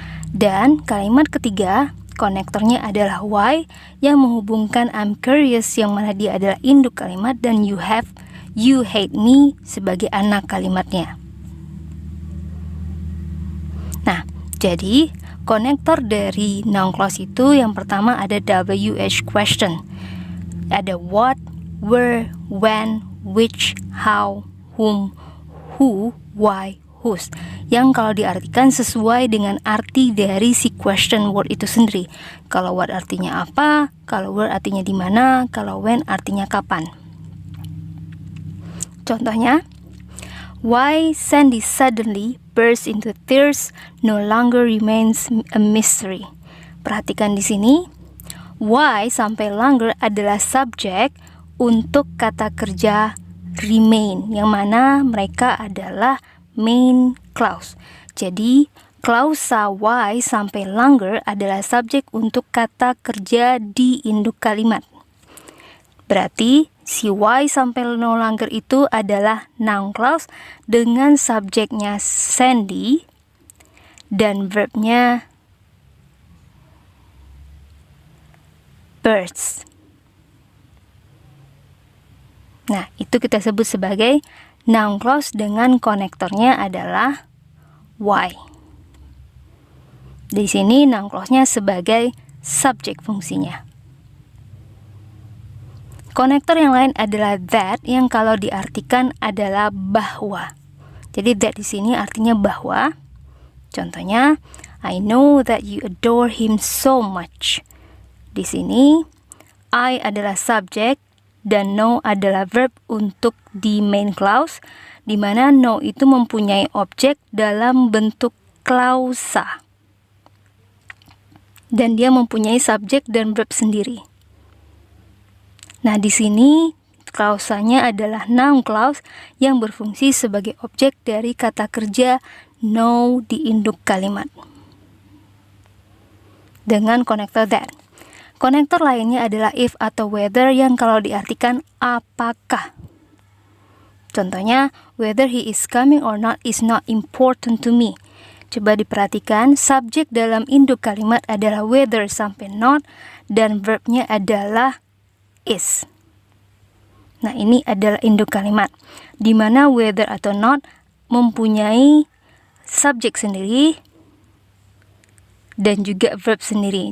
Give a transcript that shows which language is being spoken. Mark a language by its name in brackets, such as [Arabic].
[Indonesian] Dan kalimat ketiga, konektornya adalah why, yang menghubungkan [English] I'm curious, [Indonesian] yang mana dia adalah induk kalimat, dan [English] you hate me [Indonesian] sebagai anak kalimatnya. Nah, jadi konektor dari noun clause itu yang pertama ada WH question. Ada what, where, when, which, how, whom, who, why, whose. Yang kalau diartikan sesuai dengan arti dari si question word itu sendiri. Kalau what artinya apa, kalau where artinya di mana, kalau when artinya kapan. Contohnya, [English] why Sandy suddenly burst into tears no longer remains a mystery. [Indonesian] Perhatikan di sini, why sampai longer adalah subjek untuk kata kerja remain, yang mana mereka adalah main clause. Jadi, klausa why sampai longer adalah subjek untuk kata kerja di induk kalimat. Berarti si why sampai no longer itu adalah noun clause dengan subjeknya Sandy dan verbnya burst. Nah, itu kita sebut sebagai noun clause dengan konektornya adalah why. Di sini noun clause-nya sebagai subjek fungsinya. Konektor yang lain adalah that, yang kalau diartikan adalah bahwa. Jadi that di sini artinya bahwa. Contohnya, [English] I know that you adore him so much. [Indonesian] Di sini I adalah subjek dan know adalah verb untuk di main clause, di mana know itu mempunyai objek dalam bentuk klausa. Dan dia mempunyai subjek dan verb sendiri. Nah, di sini klausanya adalah noun clause yang berfungsi sebagai objek dari kata kerja know di induk kalimat. Dengan konektor that. Konektor lainnya adalah if atau whether, yang kalau diartikan apakah. Contohnya, [English] whether he is coming or not is not important to me. [Indonesian] Coba diperhatikan, subjek dalam induk kalimat adalah whether sampai not, dan verbnya adalah is. Nah, ini adalah induk kalimat, di mana whether atau not mempunyai subjek sendiri dan juga verb sendiri.